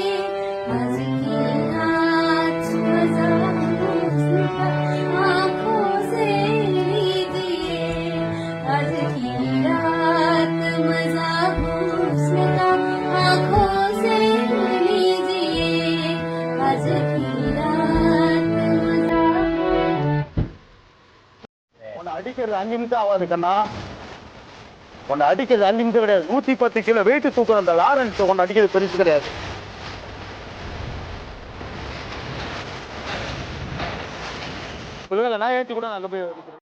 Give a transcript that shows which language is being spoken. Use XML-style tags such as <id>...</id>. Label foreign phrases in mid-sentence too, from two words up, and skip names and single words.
<hi>आज की रात मजा उसका आँखों से लीजिए. आज की रात मजा उसका आँखों से लीजिए. आज की रात मजा.</hi> <ta>உன்னை அடிக்கிறது 5 நிமிஷம் ஆகாது கண்ணா. உன்னை அடிக்கிறது 5 நிமிஷம் கிடையாது. 110 கிலோ வெயிட் தூக்குற அந்த லாரன்ஸ் உன்னை அடிக்கிறது பெருசு கிடையாது. நான் ஏற்றி கூட அங்கே போய் அடிக்கிறேன்.</ta>